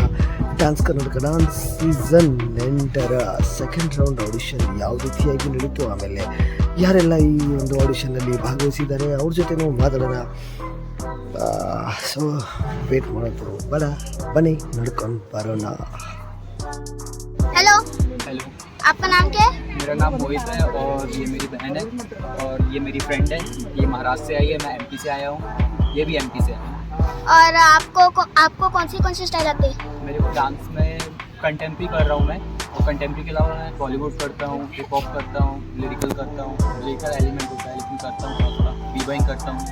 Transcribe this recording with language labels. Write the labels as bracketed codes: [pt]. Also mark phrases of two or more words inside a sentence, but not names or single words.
[kn] ಡಾನ್ಸ್ ಕರ್ನಾಟಕ ಡಾನ್ಸ್ ಸೀಸನ್ 8ರ ಸೆಕೆಂಡ್ ರೌಂಡ್ ಆಡಿಷನ್ ಯಾವ ರೀತಿಯಾಗಿ ನಡೀತು, ಆಮೇಲೆ ಯಾರೆಲ್ಲ ಈ ಒಂದು ಆಡಿಷನ್ನಲ್ಲಿ ಭಾಗವಹಿಸಿದ್ದಾರೆ ಅವ್ರ ಜೊತೆ ನಾವು ಮಾತಾಡೋಣ. [en] so wait [kn] ಮಾಡೋದು ಬೇಡ, ಬನ್ನಿ ನೋಡ್ಕೊಂಡು ಬರೋಣ. [hi] हेलो हेलो, आपका नाम क्या है? मेरा नाम मोहित है और ये मेरी बहन है और ये मेरी फ्रेंड है. ये महाराष्ट्र से आई है, मैं एमपी से आया हूँ, ये भी एमपी से है. और आपको कौन सी स्टाइल आती है? मेरे को डांस में कंटेम्प्री कर रहा हूँ मैं, और कंटेम्प्री के अलावा मैं बॉलीवुड करता हूँ, [en] hip hop [hi] करता हूँ, लिरिकल करता हूँ, [en] lyrical element [hi] होता है लेकिन करता हूँ थोड़ा बीबाइंग करता हूँ.